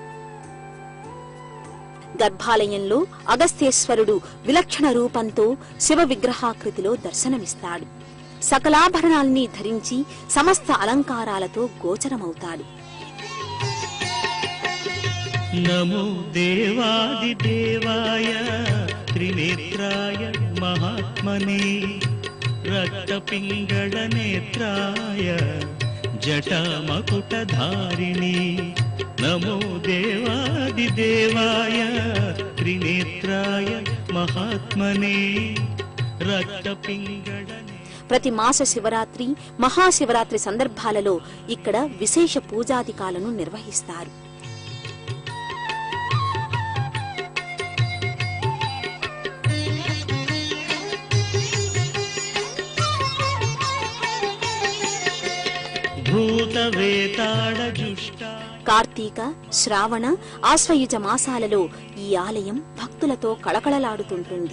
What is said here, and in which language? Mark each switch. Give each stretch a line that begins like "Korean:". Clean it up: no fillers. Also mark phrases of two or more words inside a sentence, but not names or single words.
Telugu: గర్భాలయంలో అగస్త్యేశ్వరుడు విలక్షణ రూపంతో శివ విగ్రహాకృతిలో దర్శనమిస్తాడు. సకలాభరణాల్ని ధరించి సమస్త అలంకారాలతో గోచరమవుతాడు.
Sanskrit: నమో దేవాదిదేవాయ త్రినేత్రాయ మహాత్మనే रक्तपिङ्गळनेत्राय जटामकुटधारिणी नमो देवादिदेवाय त्रिनेत्राय महात्मने रक्तपिङ्गळने
Telugu: ప్రతి మాస శివరాత్రి మహాశివరాత్రి సందర్భాలలో ఇక్కడ విశేష పూజాధికాలను నిర్వహిస్తారు. కార్తీక, శ్రావణ, ఆశ్వయుజ మాసాలలో ఈ ఆలయం భక్తులతో కళకళలాడుతుంటుంది.